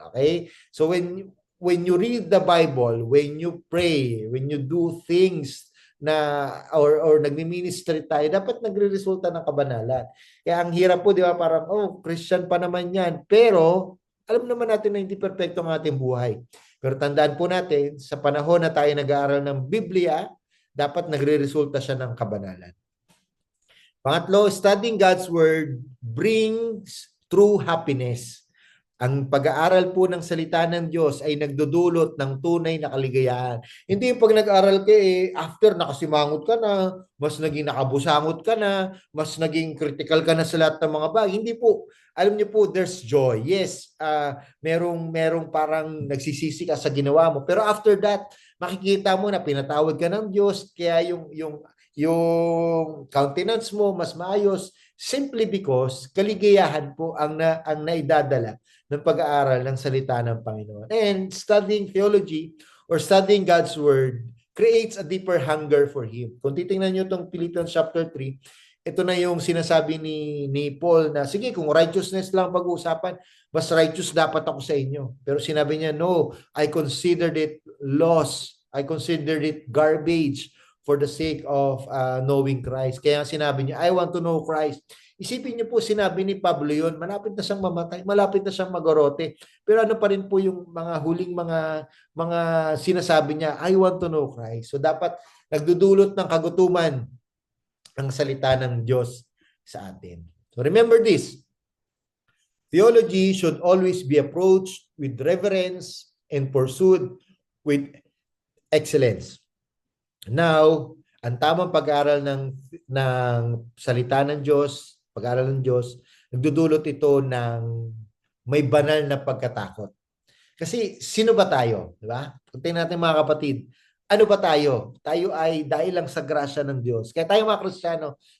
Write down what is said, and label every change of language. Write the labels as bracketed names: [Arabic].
[English] Okay? So when you read the Bible, when you pray, when you do things [Filipino] na or nagmi-ministry tayo, dapat nagre-resulta ng kabanalan. Kaya ang hirap po, di ba, parang Christian pa naman 'yan. Pero alam naman natin na hindi perpekto ang ating buhay. Pero tandaan po natin, sa panahon na tayo nag-aaral ng Biblia, dapat nagre-resulta siya ng kabanalan. Pangatlo, [English] studying God's Word brings true happiness. [Filipino] Ang pag-aaral po ng salita ng Diyos ay nagdudulot ng tunay na kaligayahan. Hindi yung pag nag-aaral ka after nakasimangot ka na, mas naging nakabusangot ka na, mas naging critical ka na sa lahat ng mga bagay. Hindi po. Alam niyo po, [English] there's joy. [Filipino] Yes, merong parang nagsisisi ka sa ginawa mo. Pero after that, makikita mo na pinatawad ka ng Diyos, kaya yung countenance mo mas maayos simply because kaligayahan po ang naidadala ng pag-aaral ng salita ng Panginoon. [English] And studying theology or studying God's Word creates a deeper hunger for Him. [Filipino] Kung titingnan nyo itong Philippians chapter 3, ito na yung sinasabi ni Paul na, sige, kung righteousness lang pag-uusapan, mas righteous dapat ako sa inyo. Pero sinabi niya, [English] no, I considered it loss. I considered it garbage for the sake of knowing Christ. [Filipino] Kaya sinabi niya, [English] I want to know Christ. [Filipino] Isipin niyo po, sinabi ni Pablo yun, malapit na siyang mamatay, malapit na siyang magorote. Pero ano pa rin po yung mga huling mga sinasabi niya, [English] I want to know Christ. [Filipino] So dapat nagdudulot ng kagutuman ang salita ng Diyos sa atin. [English] So remember this, theology should always be approached with reverence and pursued with excellence. [Filipino] Now, ang tamang pag-aaral ng salita ng Diyos, pag-aaral ng Diyos, nagdudulot ito ng may banal na pagkatakot. Kasi sino ba tayo? Di ba? Tingnan natin mga kapatid, ano ba tayo? Tayo ay dahil lang sa grasya ng Diyos. Kaya tayo mga Kristiyano,